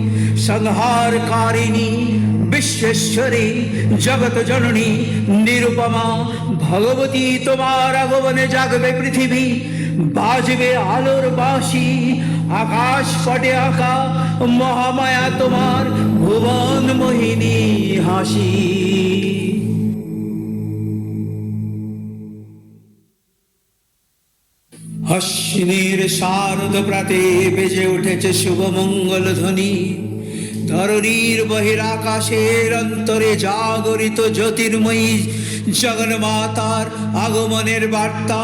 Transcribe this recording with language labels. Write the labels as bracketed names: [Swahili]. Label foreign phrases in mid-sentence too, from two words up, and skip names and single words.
[Bangla] সংহারকারিণী বিশ্বেশ্বরী জগত জননী নিরুপমা ভগবতী, তোমার আগমনে জাগবে পৃথিবী, বাজবে আলোর বাঁশি, আকাশ পটে আঁকা মহামায়া তোমার ভুবন মোহিনী হাসি। অশ্বিনীর শারদ প্রাতে বেজে উঠেছে শুভ মঙ্গল ধ্বনি, ধরণীর বহিরাকাশের অন্তরে জাগরিত জ্যোতির্ময়ী জগন্মাতার আগমনের বার্তা।